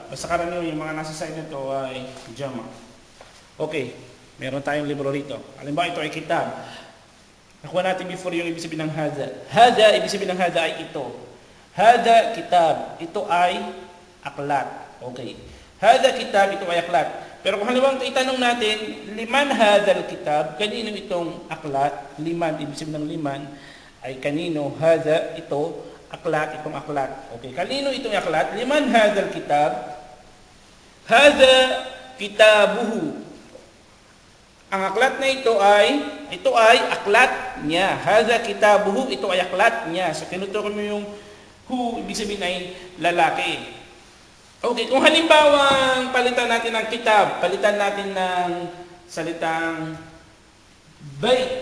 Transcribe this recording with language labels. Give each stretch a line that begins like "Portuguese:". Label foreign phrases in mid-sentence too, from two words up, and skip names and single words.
Filipino: Basta karaniwan yung mga nasa side nito ay jama. Okay, meron tayong libro rito. Halimbawa, ito ay kitab. Nakuha natin before yung ibig sabihin ng hada. Hada, ibig sabihin ng hada ay ito.
Arabic: هذا، كتاب.
Filipino: Ito ay aklat. Okay.
Arabic: هذا كتاب,
Filipino: ito ay aklat. Pero kung halimbawa itanong natin,
Arabic: لمن هذا الكتاب,
Filipino: kanino itong aklat? Liman, ibig sabihin ng liman, ay kanino? Hada, ito, aklat, itong aklat. Okay. Kanino itong aklat?
Arabic: لمن هذا الكتاب؟ هذا كتابه.
Filipino: Ang aklat na ito ay aklat niya.
Arabic: هذا كتابه,
Filipino: ito ay aklat niya. So, tinutukoy mo yung hu, ibig sabihin ay lalaki. Okay, kung halimbawa palitan natin ng kitab, palitan natin ng salitang bait.